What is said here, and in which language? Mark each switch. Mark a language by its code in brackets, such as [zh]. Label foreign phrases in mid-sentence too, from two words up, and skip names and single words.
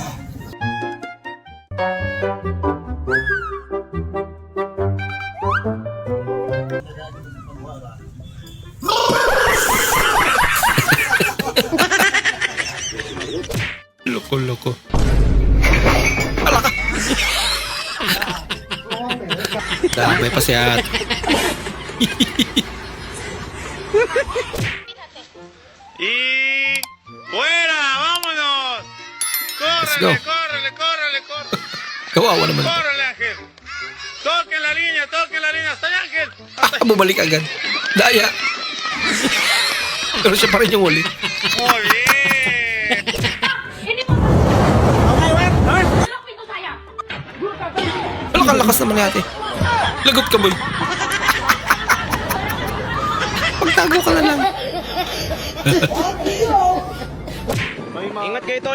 [tl] Loko. Alaka! Damay pa si ate. [es] Y fuera, vámonos. [en] Let's go. [es] Córrele. [tl] Kawawa naman. [es] Córrele, Ángel. Toque la línea. Hasta allá, Ángel. [tl] Bumalik agad. Daya. Pero siya pa rin yung uli. [es] Muy bien. [tl] Ang lakas naman ni ate. Lagot ka, boy. Pagtago ka na lang. Ingat kayo, tol.